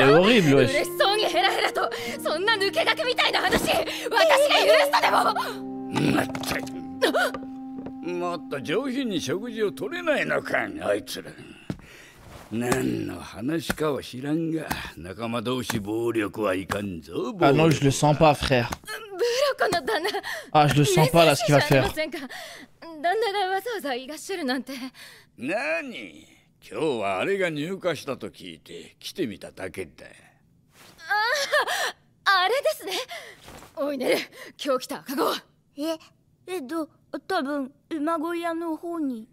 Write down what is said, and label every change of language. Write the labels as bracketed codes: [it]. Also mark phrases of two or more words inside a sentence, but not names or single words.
[ja] 嬉しそうにヘラヘラと。そんな抜け駆けみたいな話私が許したでも。まったくもっと上品に食事を取れないのかあいつら。何の話かは知らんが仲間同士暴力はいかんぞ。 [fr] Ah non, je le sens pas, frère. Ah, je le sens pas là, ce qu'il va faire. [ja] 旦那がわざわざいらっしゃるなんて。何？今日はあれが入荷したと聞いて来てみただけだ。あれですね。おいね、今日来た赤子。多分馬小屋の方に。